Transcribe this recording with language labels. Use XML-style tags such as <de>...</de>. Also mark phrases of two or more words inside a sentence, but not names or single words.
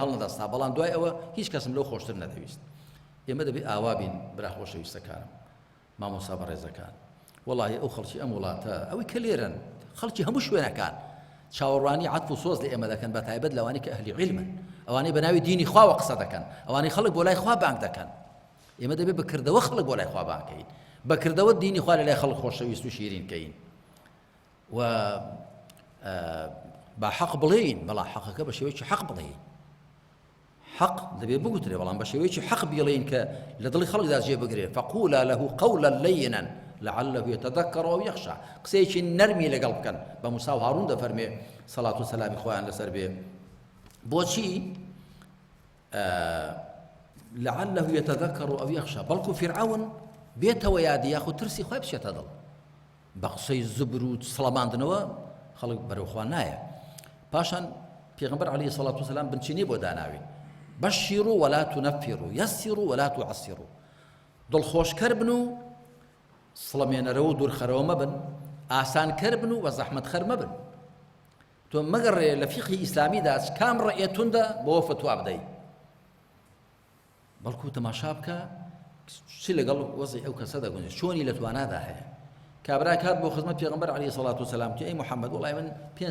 <ckb>هەڵ نەدەستا بەڵام دوای ئەوە هیچ کەسم لەو خۆشتر نەدەویست ئێمە دەبێت ئاوا بین برا خۆشەویستەکانم مامۆستا بەڕێزەکان وەڵاهی ئەو خەڵکی ئەم وڵاتە ئەوەی کە لێرن خەڵکی هەموو شوێنەکان چاوەڕوانی عەتف و سۆز لە ئێمە دەکەن بە تایبەت لەوانی کە ئەهلی عیلمن ئەوانەی بە ناوی دینی خواوە قسە دەکەن ئەوانەی خەڵک بۆ لای خوا بانگ دەکەن ئێمە دەبێت بەکردەوە خەڵک بۆ لای خوا بانگکەین بەکردەوە دینی خوا لە لای خەڵک خۆشەویست و شیرینکەین و با حەق بڵێین بەڵام حەقەکە بە شێوەیەکی حەق بڵێین حەق دەبێت بگوترێ بەڵام بە شێوەیەکی حەق بڵێین کە لە دڵی خەڵکدا جێ بگرێ</ckb> <ar>فقولا له قولا لينا لعله يتذكر أو يخشى</ar> <ckb>قسەیەکی نەرمی لەگەڵ بکەن بە موسا و هاڕون دەفەرمێ سەڵات و سەلامی خۆیان لەسەر بێ بۆچی</ckb> <ar>لعله يتذكر أو يخشى</ar> <ckb>بەڵکو فرعون بێتەوە یادی یاخود ترسی خۆی بچێتە دڵ بە قسەی زبر و سڵەماندنەوە خەڵک بەرەو خوا نایە پاشان پێغەمبەر</ckb> <ar>عەلەیهی سەڵات وسەلام</ar> <ckb>بنچینەی بۆ داناوین</ckb> <ar>بەشیروا ولا تنفروا یەسیروا ولا تعسروا</ar> <ckb>دڵخۆشکەر بن و سڵەمێنەرەوە و دوورخەرەوە مەبن ئاسانکەر بن و بە زەحمەتخەر مەبن تۆ مەگەڕێ لە فیقی ئیسلامیدا کام ڕەئیە توندە بەوە فتوا بدەی بەڵکو تەماشا بکە چی لەگەڵ وەزعی ئەو کەسە دەگونجێت چۆنی لە توانادا هەیە کابرا کات بۆ خزمەت پێغەمبەر</ckb> <ar>عەلەیهی سەڵات وسەلام</ar> <ckb>وتی ئەی محەممەد وەڵای من 5</ckb>